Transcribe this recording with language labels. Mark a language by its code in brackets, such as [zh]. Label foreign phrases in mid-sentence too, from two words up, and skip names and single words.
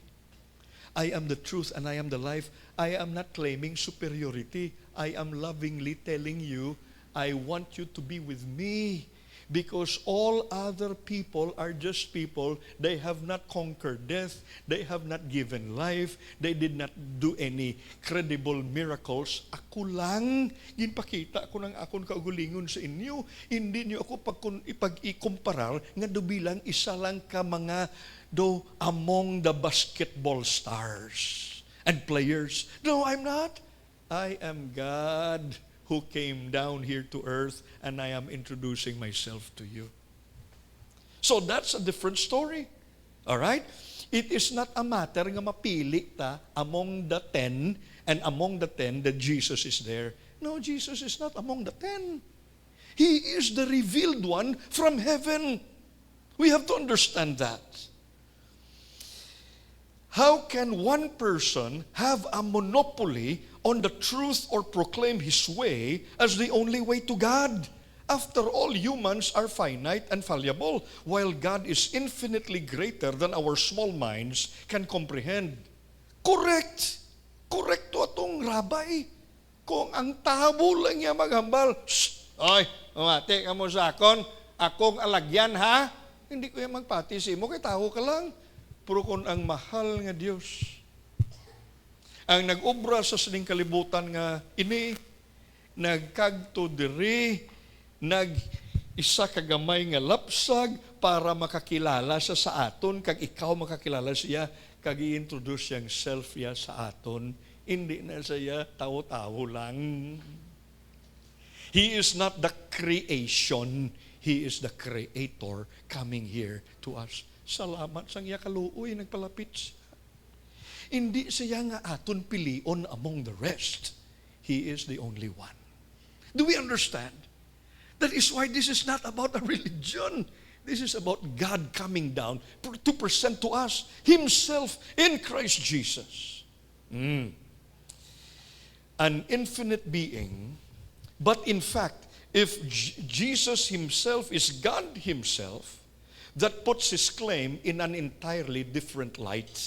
[en] I am the truth and I am the life. I am not claiming superiority. I am lovingly telling you, I want you to be with me because all other people are just people. They have not conquered death. They have not given life. They did not do any credible miracles. [hil] Ako lang, ginpakita ko ng akong kaugulingon sa inyo. Hindi niyo ako ipag-ikumparar nga do bilang isa lang ka mga do [en] among the basketball stars and players. No, I'm not. I am God who came down here to earth, and I am introducing myself to you. So that's a different story. All right? It is not a matter [hil] nga mapili ta [en] among the 10, and among the 10 that Jesus is there. No, Jesus is not among the 10. He is the revealed one from heaven. We have to understand that. How can one person have a monopoly on the truth or proclaim his way as the only way to God? After all, humans are finite and fallible, while God is infinitely greater than our small minds can comprehend. [hil] Correct. Correct to atong rabay. Kung ang tabo lang niya maghambal, oy, umati ka mo sa akong alagyan ha? Hindi ko yan magpati si mo, kay tao ka lang. Pero kung ang mahal nga Diyos, ang nag-ubra sa sining kalibutan nga ini, nagkagto diri, nag-isa kagamay nga lapsag para makakilala siya sa aton, kag ikaw makakilala siya, kag i-introduce siyang self ya sa aton. Hindi na siya tao-tao lang. [en] He is not the creation. He is the Creator coming here to us. [hil] Salamat sang iya kaluoy, nagpalapit siya. Hindi siya nga aton pilion [en] among the rest. He is the only one. Do we understand? That is why this is not about a religion. This is about God coming down to present to us Himself in Christ Jesus. An infinite being, but in fact, if Jesus Himself is God Himself, that puts His claim in an entirely different light.